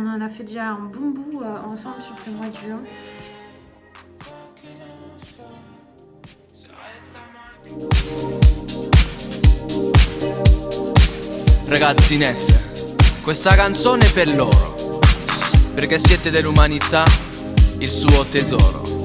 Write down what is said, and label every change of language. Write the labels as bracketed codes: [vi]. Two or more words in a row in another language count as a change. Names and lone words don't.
[fr] fait déjà un bon bout ensemble sur ce mois de juin. [it] Ragazzinette, questa canzone è per loro, perché siete dell'umanità il suo tesoro.